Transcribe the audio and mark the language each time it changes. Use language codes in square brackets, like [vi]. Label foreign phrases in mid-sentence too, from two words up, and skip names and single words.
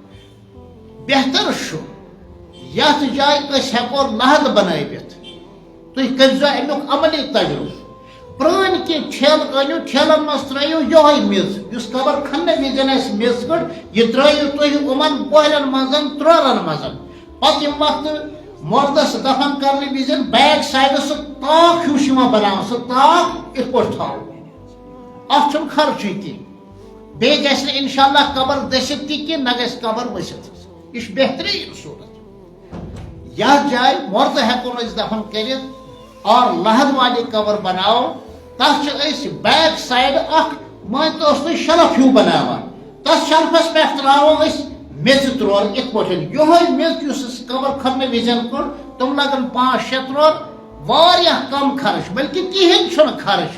[ks] بہتر چھُ یتھ جایہِ أسۍ ہٮ۪کو لحد بنٲوِتھ تُہۍ کٔرۍزیو امیُک عملی تجربہٕ پرٛٲنۍ کینٛہہ ٹھیلہٕ أنِو ٹھیلن منٛز ترٲیِو یِہوے میٚژ یُس قبر کھننہٕ وِزِ آسہِ میٚژ کٔڑ یہِ ترٲیِو تُہۍ یِمن پۄہرن منٛز ترورن منٛز پتہٕ ییٚمہِ وقتہٕ مردس دفن کرنہٕ وِزِ [en] back side [ks] سُہ تاک ہیوٗ چھُ یِوان بناونہٕ سُہ تاک یِتھ پٲٹھۍ تھاوو اتھ چھُنہٕ خرچٕے کینٛہہ بیٚیہِ گژھِ نہٕ انشاء اللہ قبر دٔسِتھ تہِ کینٛہہ نہ گژھِ قبر ؤسِتھ یہِ چھُ بہتریٖن صوٗرت یتھ جایہِ مردٕ ہٮ۪کو نہٕ أسۍ دفن کٔرِتھ اور لحد والی قبر بناوو تتھ چھِ أسۍ [en] back side [ks] اکھ مٲنتو اوس تُہۍ شلف ہیوٗ بناوان تتھ شلفس پٮ۪ٹھ تراوو أسۍ میٚژِ ترور یِتھ پٲٹھۍ یِہوے میٚژ یُس أسۍ قبر کھننہٕ وِزِ کوٚر تِم لگن 5-6 ترور واریاہ کم خرچ بلکہِ کِہینۍ چھُنہٕ خرچ